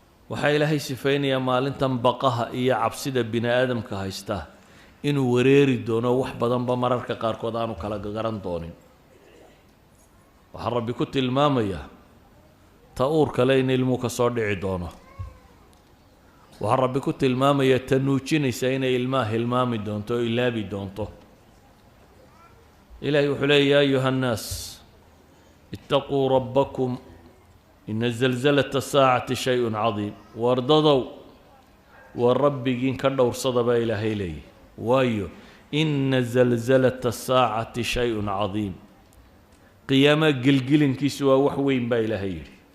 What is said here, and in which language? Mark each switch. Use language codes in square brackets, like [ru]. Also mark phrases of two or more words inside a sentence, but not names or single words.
[so] Waxaa Ilaahay sifaynayaa maalintan baqaha iyo cabsida bini aadamka haysta inuu wareeri doono, wax badanba mararka qaarkood aanu kala garan doonin. Waxaa Rabbi ku tilmaamayaa ta uurka le in ilmuhu ka soo dhici doono. Waxaa Rabbi ku tilmaamayaa ta nuujinaysa inay ilmaha hilmaami doonto oo ilaabi doonto. Ilaahay wuxuu leeyahay, [ar] "يا أيها الناس، اتقوا ربكم، إن زلزلة الساعة شيء عظيم." [so] Wardadow, waa Rabbigiin ka dhowrsada baa Ilaahay leeyahay. Waayo, [ar] "إن زلزلة الساعة شيء عظيم." [so] Qiyaama gilgilinkiisu waa wax weyn baa Ilaahay yidhi.